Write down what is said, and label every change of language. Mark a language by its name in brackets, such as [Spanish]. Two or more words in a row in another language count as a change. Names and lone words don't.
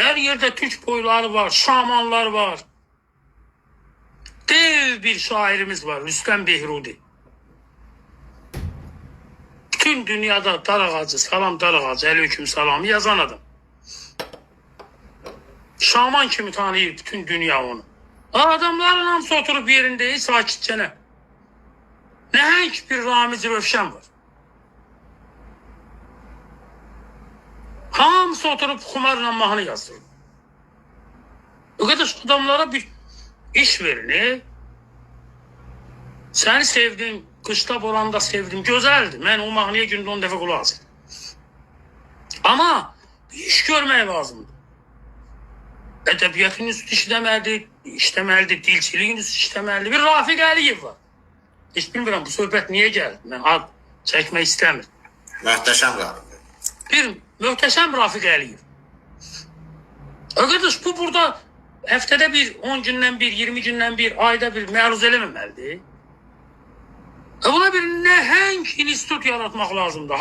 [Turkish] Her yerde Türk boyları var, şamanlar var. Dev bir şairimiz var, Rüstem Behrudi. Bütün dünyada dar ağacı, salam dar ağacı, aleyküm salamı yazan adam. [Azerbaijani] Şaman kimi tanıyır bütün dünya onu. Adamların hamısı oturup yerinde sakitçene. Nəhəng bir Ramiz Rövşən var. [Turkish] Hamısı oturup kumarla mahnı yazıyor. O kadar adamlara bir iş verin. Seni sevdim, kışta boranda sevdim, güzeldi. Ben o mahnıya günde 10 defa kulak asdım. Ama bir iş görmeye lazımdı. [Azerbaijani] Edebiyatın üstü işleməlidir, dilçiliğin üstü işleməlidir. Bir Rafiq Əliyev var. Hiç bilmirəm bu söhbət [Turkish] niye geldi. Ben ad çekmek istemiyorum. [Azerbaijani] Möhtəşəm Rafiq. Bir möhtəşəm Rafiq Əliyev. Arkadaş bu burada həftədə bir, 10 gündən bir, 20 gündən bir, ayda bir məruz eləməməlidir. Buna bir nəhəng institut yaratmaq lazımdır.